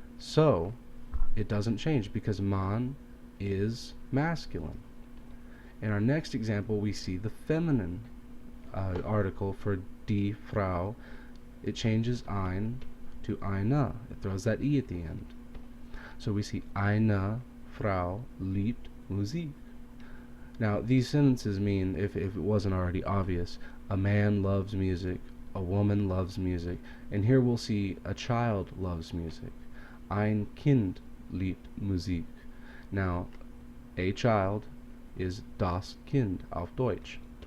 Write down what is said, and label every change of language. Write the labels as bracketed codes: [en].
[en] So, it doesn't change because Mann is masculine. In our next example, we see the feminine article for die Frau. It changes ein to eine. It throws that e at the end. So we see [de] eine Frau liebt Musik. [en] Now, these sentences mean, if it wasn't already obvious, a man loves music, a woman loves music, and here we'll see a child loves music. [de] Ein Kind liebt Musik. [en] Now, a child is [de] das Kind auf Deutsch.